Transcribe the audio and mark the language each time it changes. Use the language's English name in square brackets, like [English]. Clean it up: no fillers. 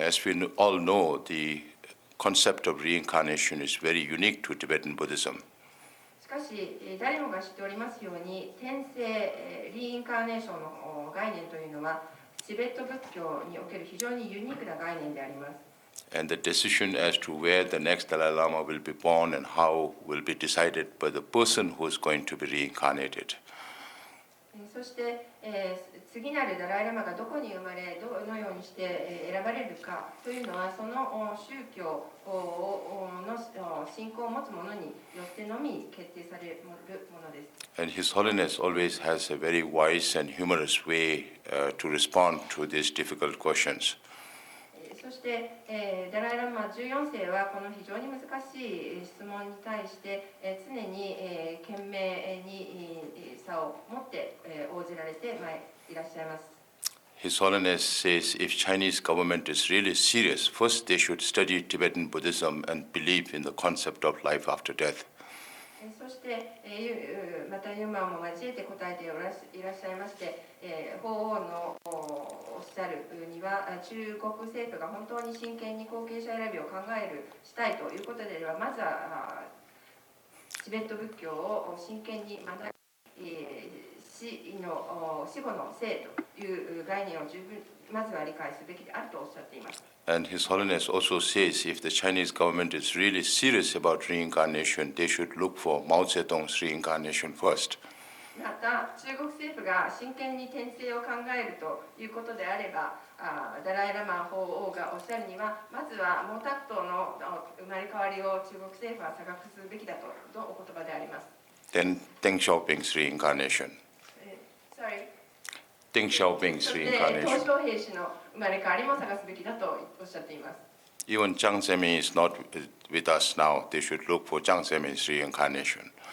[English] As we all know, the concept of reincarnation is very unique to Tibetan Buddhism. [Japanese] しかし誰もが知っておりますように転生リインカーネーションの概念というのはチベット仏教における非常にユニークな概念であります。 [English] And the decision as to where the next Dalai Lama will be born and how will be decided by the person who is going to be reincarnated. [Japanese] そして、次なるダライラマがどこに生まれ、どのようにして選ばれるかというのは、その宗教の信仰を持つ者によってのみ決定されるものです。 [English] And His Holiness always has a very wise and humorous way to respond to these difficult questions. [Japanese] そして、ダライラマ14世はこの非常に難しい質問に対して、常に、賢明にさを持って、応じられていらっしゃいます。 [English] His Holiness says if Chinese government is really serious, first they should study Tibetan Buddhism and believe in the concept of life after death. [Japanese] そして、またユーマンも交えて答えていらっしゃいまして、法王のおっしゃるには中国政府が本当に真剣に後継者選びをしたいということではまずはチベット仏教を真剣に学び、死後の生という概念を十分まずは理解すべきであるとおっしゃっています。 [English] And His Holiness also says if the Chinese government is really serious about reincarnation, they should look for Mao Zedong's reincarnation first. [Japanese] また中国政府が真剣に転生を考えるということであれば、ダライラマ法王がおっしゃるには、まずは毛沢東の生まれ変わりを中国政府は探すべきだとのお言葉であります。 [English] Then Deng Xiaoping's reincarnation. Sorry. Deng Xiaoping's [Japanese] そして [English] reincarnation. [Japanese] 鄧小平氏の生まれ変わりも探すべきだとおっしゃっています。 [English] Even Jiang Zemin is not with us now. They should look for Jiang Zemin's reincarnation.